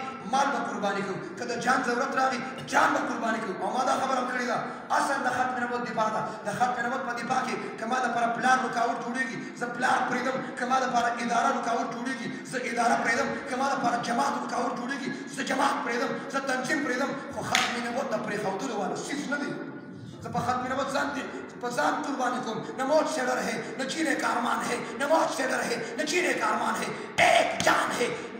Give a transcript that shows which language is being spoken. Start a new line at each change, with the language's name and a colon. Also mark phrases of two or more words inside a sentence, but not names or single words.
Pashto: مال به قرباني کوو که د جان ضرورت راغی جان به قرباني کوو او ما دا خبره هم کړې ده اصل د ختم نبوت دفاع ده د ختم نبوت په دفاع کې که ما دپاره پلان رکاوټ جوړېږي زه پلان پرېږدم که ما دپاره اداره رکاوټ جوړېږي زه اداره پرېږدم که ما دپاره جماعت رکاوټ جوړېږي زه جماعت پرېږدم زه تنظیم پرېږدم خو ختم نبوت د پرېښودلو والا چیز نه دی زه په ختم نبوت پر ذات قربانی کو
Urdu: نہ موت سے ڈر ہے نہ جینے کا ارمان ہے نہ موت سے ڈر ہے نہ جینے کا ارمان ہے ایک جان ہے